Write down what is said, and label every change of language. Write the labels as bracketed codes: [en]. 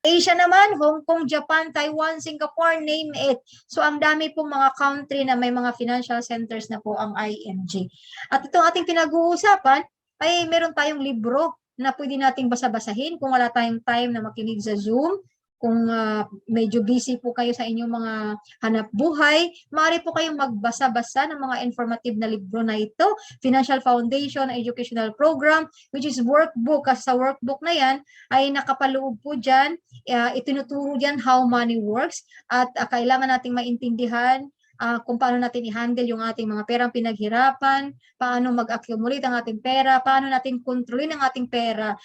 [en] Asia naman, Hong Kong, Japan, Taiwan, Singapore, name it. [tl] So ang dami pong mga country na may mga [en] financial centers [tl] na po ang IMG. At itong ating pinag-uusapan ay meron tayong libro na pwede nating basa-basahin kung wala tayong time na makinig sa Zoom. Kung medyo busy po kayo sa inyong mga hanap buhay, maaari po kayong magbasa-basa ng mga informative na libro na ito. [en] Financial Foundation Educational Program, which is workbook. [tl] Kasi sa workbook na yan, ay nakapaloob po dyan, itinuturo dyan [en] how money works [tl] at kailangan nating maintindihan kung paano natin i-handle yung ating mga perang pinaghirapan, paano mag-accumulate ang ating pera, paano natin kontrolin ang ating pera.